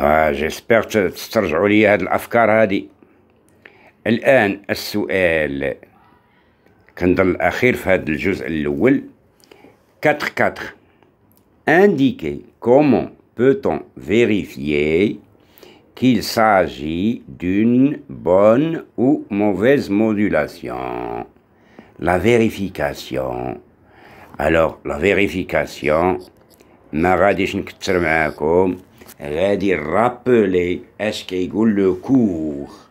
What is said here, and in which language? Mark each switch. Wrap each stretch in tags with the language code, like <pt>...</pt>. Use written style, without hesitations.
<ar>جيسبر تسترجعوا لي هاد الافكار هادي. الان السؤال كنظن الاخير في هاد الجزء الاول 4-4.</ar> <fr>Indiquez comment peut-on vérifier qu'il s'agit d'une bonne ou mauvaise modulation. La vérification. Alors la vérification</fr> <ar>ما غاديش نكتر معاكم غادي نرابلي اش كيقول لو كور.</ar>